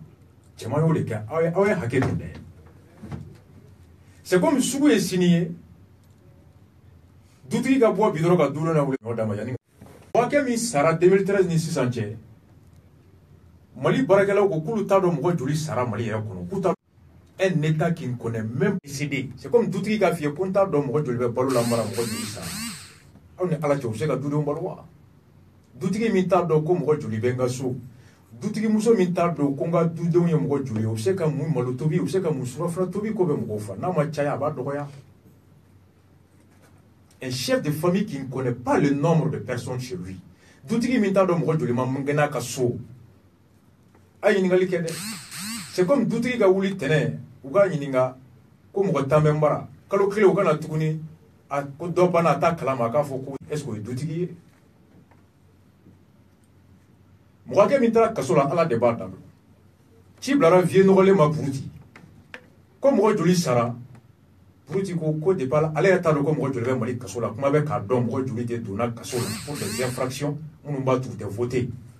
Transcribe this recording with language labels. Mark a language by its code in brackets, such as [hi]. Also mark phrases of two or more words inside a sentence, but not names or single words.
[bm] Cɛman y'o de kɛ, aw ye hakɛ to dɛ. [fr] C'est comme [bm] sugu ye signé, dutigi ka bɔ bi dɔrɔn ka du dɔ na wuli ɲɔ d'a ma yanni. Hakɛ min sara 2013 ni sisan cɛ, Mali baarakɛlaw ko k'olu t'a dɔn mɔgɔ joli sara Mali yɛrɛ kɔnɔ, k'u t'a [fr] un État qui ne connaît même pas CD. C'est comme [bm] dutigi k'a f'i ye ko n t'a dɔn mɔgɔ joli bɛ balo la mara mɔgɔ joli sara. Aw ni Ala cɛ u bɛ se ka dudenw balo wa? Dutigi min t'a dɔn ko mɔgɔ joli bɛ n ka so, dutigi muso min t'a dɔn ko n ka dudenw ye mɔgɔ joli ye, u bɛ se ka mun malo tobi, u bɛ se ka mun surafana tobi ko bɛ mɔgɔw fa. N'a ma caya a b'a dɔgɔya. [fr] Un chef de famille qui ne connaît pas le nombre de personnes chez lui, [bm] dutigi min t'a dɔn mɔgɔ joli ma mun kɛ n'a ka so, a ye ɲininkali kɛ dɛ. [fr] C'est comme [bm] dutigi ka wuli tɛnɛn u ka ɲininka ko mɔgɔ tan bɛ n bara, kalo kelen u kana tuguni ko dɔ banna a t'a kalama a k'a fɔ ko [fr] est-ce que [bm] o ye dutigi ye. Mɔgɔ hakɛ min taara kaso la Ala de b'a dɔn. Ci bilara vieux nɔgɔlen ma Buruti ko mɔgɔ joli sara, Buruti ko depuis ale yɛrɛ t'a dɔn ko mɔgɔ joli bɛ Mali kaso la, kuma bɛ k'a dɔn mɔgɔ joli de donna kaso la [fr] pour des infractions [bm] minnu b'a to u tɛ voter.